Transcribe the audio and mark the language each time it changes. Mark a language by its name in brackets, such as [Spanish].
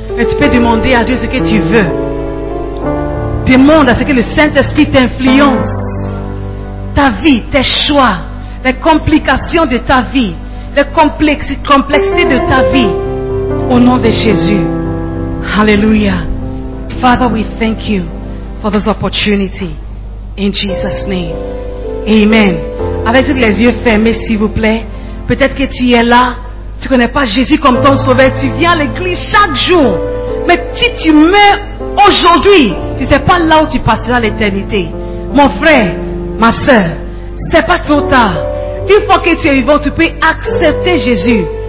[French] Mais tu peux demander à Dieu ce que tu veux. Demande à ce que le Saint-Esprit t'influence. Ta vie, tes choix, les complications de ta vie, les complexités de ta vie, au nom de Jésus. Alléluia. [English] Father, we thank you for this opportunity. In Jesus' name. Amen. [French] Avec tous les yeux fermés, s'il vous plaît. Peut-être que tu es là, tu ne connais pas Jésus comme ton sauveur, tu viens à l'église chaque jour. Mais si tu meurs aujourd'hui, tu ne sais pas là où tu passeras l'éternité. Mon frère, ma soeur, ce n'est pas trop tard. Une fois que tu es vivant, tu peux accepter Jésus